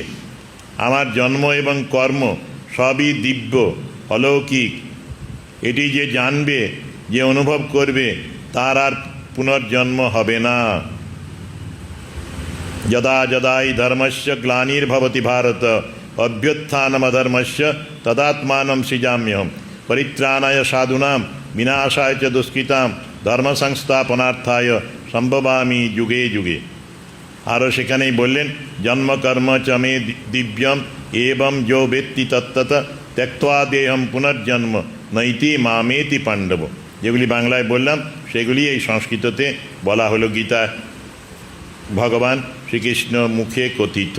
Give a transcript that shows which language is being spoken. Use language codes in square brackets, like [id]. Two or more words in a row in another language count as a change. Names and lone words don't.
[bn] আমার জন্ম এবং কর্ম সবই দিব্য, অলৌকিক। এটি যে জানবে, যে অনুভব করবে, তার আর পুনর্জন্ম হবে না। [sa] যদা যদাই ধর্মস্য গ্লানির্ভবতি ভারত অভ্যুত্থানমধর্মস্য তদাত্মানম সৃজাম্যহম পরিত্রাণায় সাধুনাম বিনাশায় চ দুষ্কৃতাম ধর্ম সংস্থাপনার্থায় সম্ভবামি যুগে যুগে। [bn] আরও সেখানেই বললেন, [sa] জন্মকর্ম চ মে দিব্যম এবং যো বেত্তি তত্ত্বত ত্যক্ত্বা দেহম পুনর্জন্ম নৈতি মামেতি পাণ্ডব। [bn] যেগুলি বাংলায় বললাম সেগুলি এই সংস্কৃততে বলা হলো গীতা ভগবান শ্রীকৃষ্ণ মুখে কথিত।